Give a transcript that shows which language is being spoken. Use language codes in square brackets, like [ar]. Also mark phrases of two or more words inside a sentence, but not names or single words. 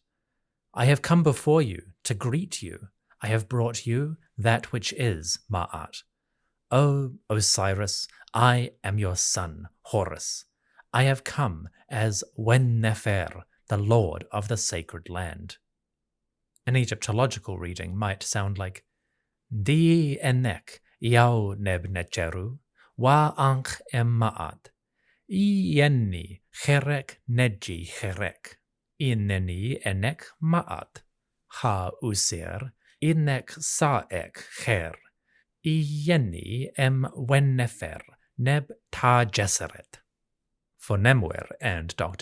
[en] I have come before you to greet you. I have brought you that which is Ma'at. O Osiris, I am your son, Horus. I have come as Wen-Nefer, the Lord of the sacred land. An Egyptological reading might sound like [egy] Di enek iau neb necheru, wa anch em ma'at, I yenni cherek neji cherek, Ineni enek ma'at, ha usir, inek saek cher, I yenni em Wen-Nefer, neb ta jeseret. [en] For Nemuer and Dr.